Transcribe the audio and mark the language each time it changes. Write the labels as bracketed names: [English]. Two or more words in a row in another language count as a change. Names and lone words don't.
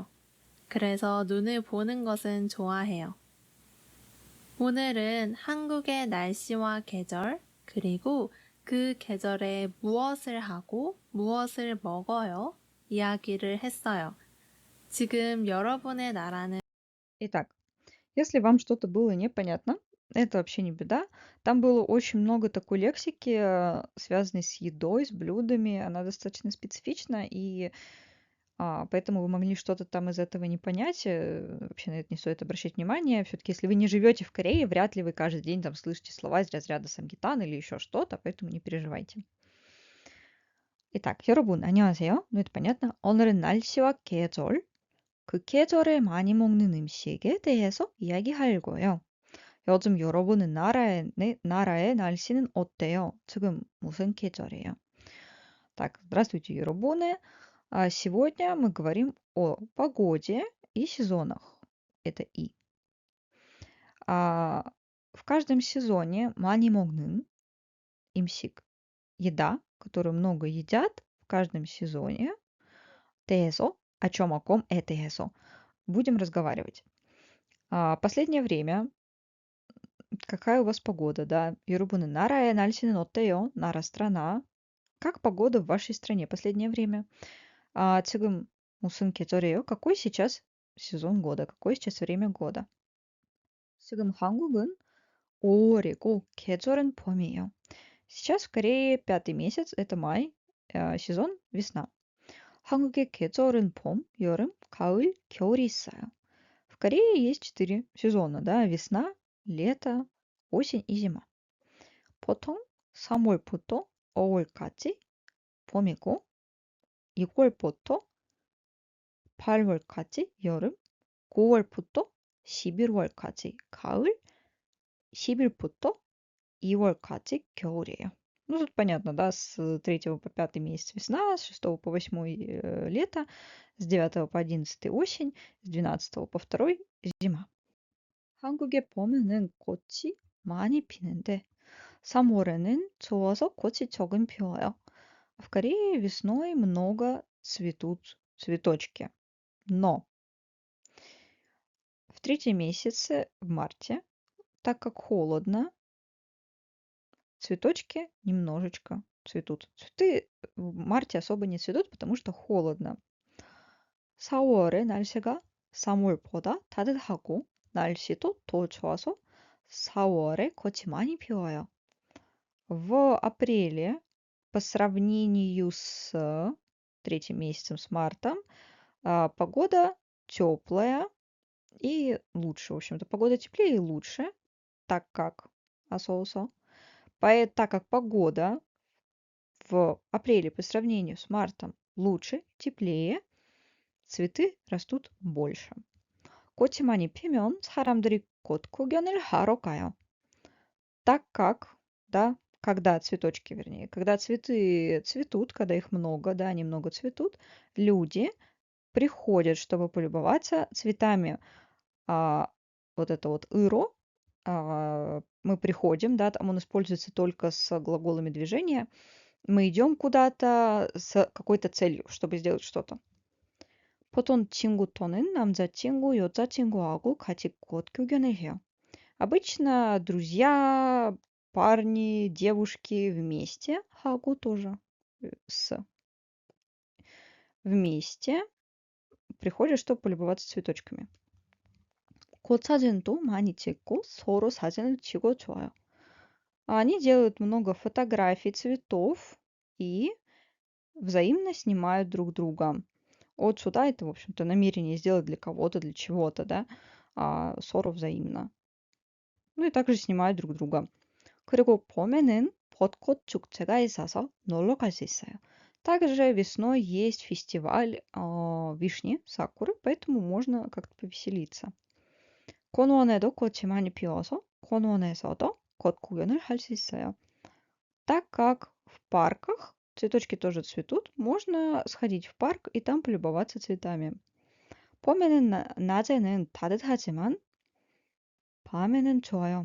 [Korean] 그래서 눈을 보는 것은 좋아해요. 오늘은 한국의 날씨와 계절, 그리고 그 계절에 무엇을 하고 무엇을 먹어요? 이야기를 했어요. 지금 여러분의 나라는 [Russian] Итак, если вам что-то было непонятно, Это вообще не беда. Там было очень много такой лексики, связанной с едой, с блюдами. Она достаточно специфична, и поэтому вы могли что-то там из этого не понять. Вообще на это не стоит обращать внимание. Все-таки, если вы не живете в Корее, вряд ли вы каждый день там слышите слова из разряда самгитан или еще что-то, поэтому не переживайте. Итак, [Korean] 여러분, 안녕하세요. [Russian] Ну, это понятно. [Korean] 오늘은 날씨와 계절, 그 계절에 많이 먹는 음식에 대해서 이야기할 거예요. 요즘 여러분은 나라의 날씨는 어때요? 지금 무슨 계절이에요? [Russian] Так, здравствуйте, 여러분ы. Сегодня мы говорим о погоде и сезонах. Это и. А, В каждом сезоне [Korean] 많이 먹는 음식, [Russian] еда, которую много едят в каждом сезоне. 대해서, о ком это 대해서. Будем разговаривать. Последнее время, какая у вас погода, да? [Korean] 여러분은 나라의 날씨는 어때요? [Russian] 나라 страна. Как погода в вашей стране последнее время? [Korean] 지금 무슨 계절이에요? [Russian] Какой сейчас сезон года? Какое сейчас время года? [Korean] 지금 한국은 5월이고 계절은 봄이에요. [Russian] Сейчас в Корее 5-й месяц, это май, сезон весна. [Korean] 한국의 계절은 봄, 여름, 가을, 겨울이 있어요. [Russian] В Корее есть 4 сезона, да, весна, лето, осень и зима. [Korean] 보통 3월부터 5월까지 봄이고 6월부터 8월까지 여름, 9월부터 11월까지 가을, 10일부터 2월까지 겨울이에요. [Russian] Ну, тут понятно, да, с 3 по 5 месяц весна, с 6 по 8 лето, с 9 по 11 осень, с 12 по 2 зима. [Korean] 한국에 봄에는 꽃이 많이 피는데 3월에는 추워서 꽃이 조금 피어요. [Russian] В Корее весной много цветут цветочки. Но в 3 месяце, в марте, так как холодно, цветочки немножечко цветут. Цветы в марте особо не цветут, потому что холодно. [Korean] 4월에 날씨가 3월보다 따뜻하고 날씨도 더 좋아서 4월에 꽃이 많이 피어요. [Russian] В апреле, по сравнению с 3 месяцем, с мартом, погода теплая и лучше. В общем-то, погода теплее и лучше, так как так как погода в апреле по сравнению с мартом лучше, теплее, цветы растут больше. [Korean] 꽃이 많이 피면 사람들이 꽃 구경을 하러 가요. [Russian] Так как, да, когда цветочки, вернее, когда цветы цветут, когда их много, да, они много цветут, люди приходят, чтобы полюбоваться цветами. Вот это вот ыро, мы приходим, да, там он используется только с глаголами движения. Мы идем куда-то с какой-то целью, чтобы сделать что-то. [Korean] 보통 친구 또는 남자친구, 여자친구하고 같이 꽃 구경을 해요. [Russian] Обычно друзья, парни, девушки вместе, 하고 тоже с вместе приходят, чтобы полюбоваться цветочками. [Korean] 꽃 사진도 많이 찍고 서로 사진을 찍어 줘요. [Russian] Они делают много фотографий цветов и взаимно снимают друг друга. От сюда это, в общем-то, намерение сделать для кого-то, для чего-то, да, 서로 взаимно. Ну и также снимают друг друга. [Korean] 그리고 봄에는 벚꽃 축제가 있어서 놀러 갈 수 있어요. [Russian] Также весной есть фестиваль вишни, сакуры, поэтому можно как-то повеселиться. [Korean] 공원에도 꽃이 많이 피어서 공원에서도 꽃 구경을 할 수 있어요. [Russian] Так как в парках цветочки тоже цветут, можно сходить в парк и там полюбоваться цветами. [Korean] 봄에는 낮에는 따뜻하지만 밤에는 좋아요.